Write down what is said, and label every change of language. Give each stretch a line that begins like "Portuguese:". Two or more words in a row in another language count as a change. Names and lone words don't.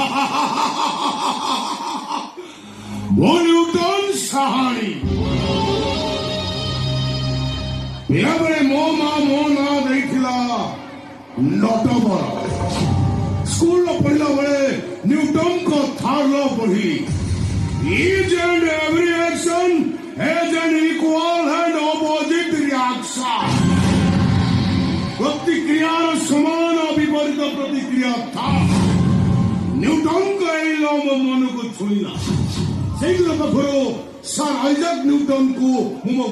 Odia: ନ୍ୟୁଟନ ସାହାଣୀ ପିଲାବେଳେ ମୋ ମା ମୋ ନାଁ ଦେଇଥିଲା ନଟବର। ସ୍କୁଲର ପଢିଲା ବେଳେ ନ୍ୟୁଟନଙ୍କ
English: third law
Odia: ପଢି
English: Each and every action has an equal and opposite reaction.
Odia: ପ୍ରତିକ୍ରିୟାର ସମାନ ବିପରୀତ ପ୍ରତିକ୍ରିୟା ଥାଏ। ନ୍ୟୁଟନଙ୍କ ଏହି ଲ ମୋ ମନକୁ ଛୁଇଁଲା। ସେଇଦିନ ପାଖରୁ ସାର୍ ଆଇଜାକ୍ ନ୍ୟୁଟନକୁ ମୁଁ